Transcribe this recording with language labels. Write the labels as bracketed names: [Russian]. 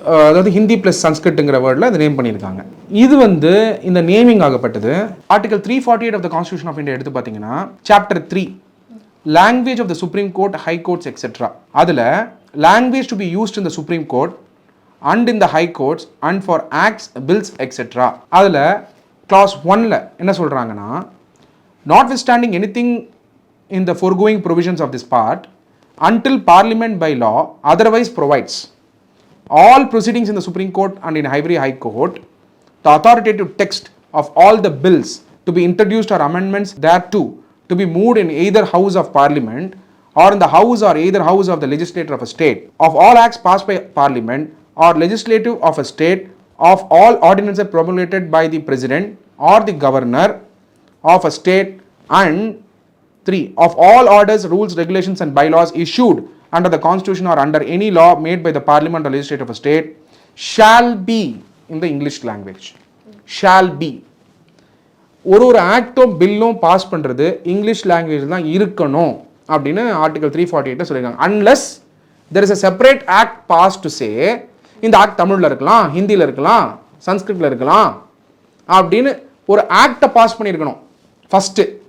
[Tamil] அதாவது ஹிந்தி ப்ளஸ் சன்ஸ்கிரிட்டுங்கிற வேர்டில் அது நேம் பண்ணியிருக்காங்க. இது வந்து இந்த naming ஆகப்பட்டது article 348 of the constitution of India எடுத்து பார்த்தீங்கன்னா chapter 3 language of the supreme court, high courts etcetera. [English] அதில் language to be used in the supreme court and in the high courts and for acts, bills etcetera. [Tamil] அதில் class 1ல் என்ன சொல்கிறாங்கன்னா, [English] notwithstanding anything in the foregoing provisions of this part until parliament by law otherwise provides, all proceedings in the Supreme Court and in every High Court, the authoritative text of all the bills to be introduced or amendments thereto to be moved in either House of Parliament or in the House or either House of the Legislature of a state, of all acts passed by Parliament or Legislative of a state, of all ordinances promulgated by the President or the Governor of a state, and 3, of all orders, rules, regulations and bylaws issued under the constitution or under any law made by the parliament or legislature of a state shall be in the English language. Shall be. [Tamil] ஒரு ஆக்டும் பில்லும் pass பண்ணுறது English language தான் இருக்கணும் அப்படின்னு article 348 சொல்லியிருக்காங்க. [English] unless there is a separate act pass to say [Tamil] இந்த act தமிழில் இருக்கலாம், ஹிந்தியில் இருக்கலாம், சன்ஸ்கிரிட்டில் இருக்கலாம் அப்படின்னு ஒரு ஆக்டை பாஸ் பண்ணியிருக்கணும் ஃபஸ்ட்டு.